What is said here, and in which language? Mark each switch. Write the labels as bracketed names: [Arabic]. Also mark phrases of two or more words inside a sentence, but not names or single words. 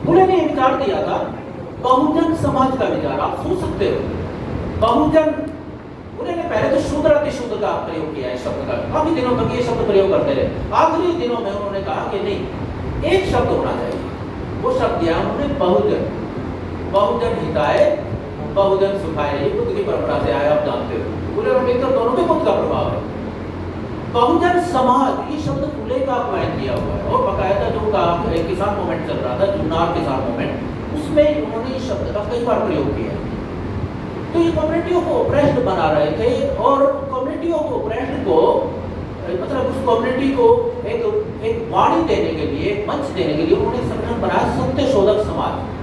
[Hindi] फुले ने विचार दिया था बहुजन समाज का विचार, आप सोच सकते हो बहुजन। फुले ने पहले तो शूद्र अतिशूद्र का प्रयोग किया है शब्द का, काफी दिनों तक ये शब्द प्रयोग करते रहे। आखिरी दिनों में उन्होंने कहा कि नहीं, एक शब्द होना चाहिए, वो शब्द दिया उन्होंने बहुजन। [Pali] बहुजन हिताय बहुजन सुखाय, [Hindi] ये बुद्ध की परंपरा से आया, आप जानते हो। फुले और अम्बेडकर दोनों में बुद्ध का प्रभाव है। बहुजन समाज, ये शब्द फुले का अपवाद किया हुआ है, और बकायदा जो किसान मूवमेंट चल रहा था, जुन्नार किसान मूवमेंट, उसमें उन्होंने इस शब्द का कई बार प्रयोग किया। तो ये कम्युनिटियों को ऑपरेस्ड बना रहे थे, और कम्युनिटियों को ऑपरेस्ड को मतलब उस कम्युनिटी को एक वाणी देने के लिए, मंच देने के लिए उन्होंने संगठन बनाया सत्य शोधक समाज।